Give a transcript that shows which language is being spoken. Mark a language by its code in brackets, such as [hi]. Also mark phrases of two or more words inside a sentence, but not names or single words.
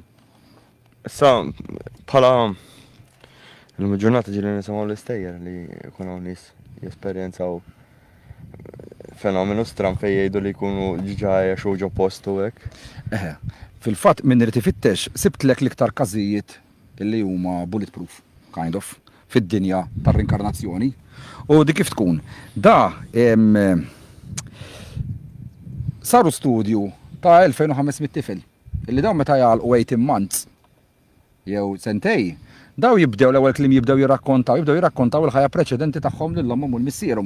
[mt] Issa bħala l-ġurnata ġieli nisimgħu l-istejjer li jkunu hawn nies jesperjenzaw fenomenu stran fejn jgħidu li jkunu ġiġa jgħixu ġo postu hekk. Fil-fatt min irid ifittex sibtlek l-iktar każijiet illi huma bulletproof, [en] kind of, [mt] fid-dinja tar-rinkarnazzjoni. U di kif tkun? Da saru studju ta' 2500 tifel illi daw meta jgħalqu 18 months jew sentej, daw jibdew l-ewwel kliem jibdew jirrakkontaw il-ħajja preċedenti tagħhom lil ommhom u l-missierhom.